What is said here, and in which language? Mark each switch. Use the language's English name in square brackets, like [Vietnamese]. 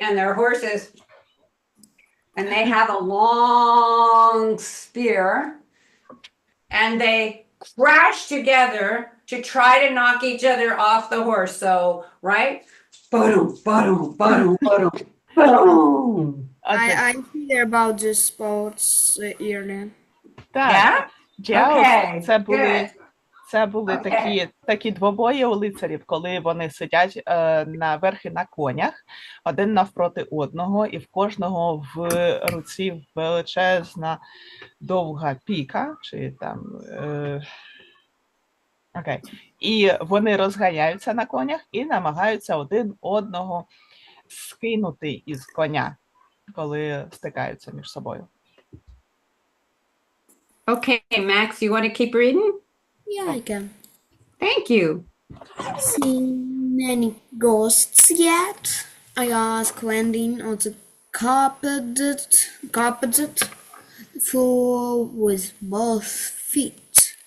[English] And their horses, and they have a long spear and they crash together to try to knock each other off the horse. So, right? Boom, boom, boom, boom, boom. I hear about these sports yearly. [Ukrainian] Так, [English] Yeah? Okay, [Ukrainian] це були [English] Okay. [Ukrainian] такі двобої у лицарів, коли вони сидять наверхи на конях, один навпроти одного, і в кожного в руці величезна довга піка, чи там, окей. І вони розганяються на конях і намагаються один одного скинути із коня, коли стикаються між собою. [English] Okay, Max, you want to keep reading? Yeah, I can. Thank you. Seen any ghosts yet? I asked, landing on the carpeted floor with both feet.